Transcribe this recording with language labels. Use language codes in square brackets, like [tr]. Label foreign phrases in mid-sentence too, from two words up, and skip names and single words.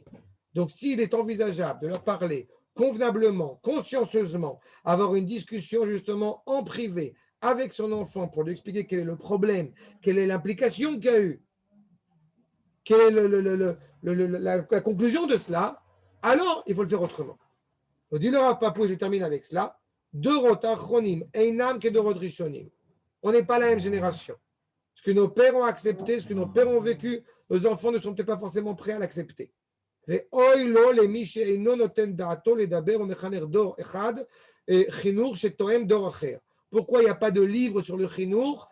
[fr] Donc, s'il est envisageable de leur parler convenablement, consciencieusement, avoir une discussion justement en privé avec son enfant pour lui expliquer quel est le problème, quelle est l'implication qu'il y a eu, quelle est la conclusion de cela, alors il faut le faire autrement. Donc, dit le Rav Papou, et je termine avec cela, [he] דורות אחרונים, אינם כדורות ראשונים. [fr] On n'est pas la même génération. Ce que nos pères ont accepté, ce que nos pères ont vécu, nos enfants ne sont peut-être pas forcément prêts à l'accepter. Pourquoi il n'y a pas de livre sur le chinour?